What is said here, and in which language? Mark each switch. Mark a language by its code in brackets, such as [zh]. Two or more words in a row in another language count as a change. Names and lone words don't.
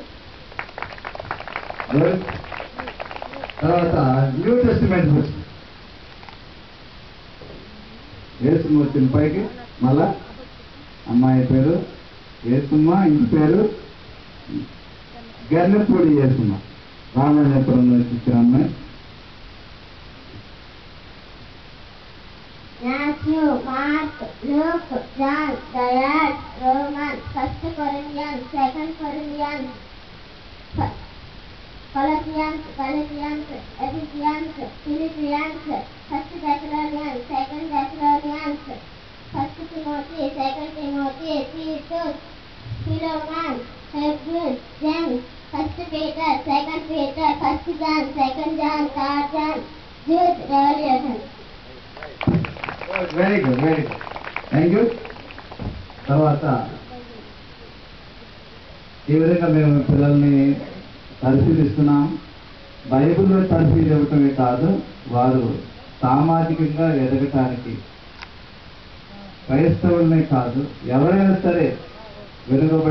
[te] తర్వాత [en] New Testament books. [te] యేసుమ్మ వచ్చిన పైకి మళ్ళా అమ్మాయి పేరు యేసుమ్మ, ఇంటి పేరు గర్లపూడి యేసుమ్మ. రామాయణపురం నుంచి ఇచ్చిన అమ్మాయి. [en] Matthew, Mark, Luke, John, Titus, Romans, 1 Corinthians, 2 Corinthians, Colossians, Ephesians, Philippians, 1 Thessalonians, 2 Thessalonians, 1 Timothy, 2 Timothy, Titus, Philemon, Hebrews, James, 1 Peter, 2 Peter, 1 John, 2 John, 3 John, Jude, Revelation. very good, very good, thank you. [te] తర్వాత ఈ విధంగా మేము పిల్లల్ని పరిశీలిస్తున్నాం. బైబిల్లో పరిశీలి ఇవ్వటమే కాదు, వారు సామాజికంగా ఎదగటానికి క్రైస్తవులనే కాదు ఎవరైనా సరే వెనుకబడే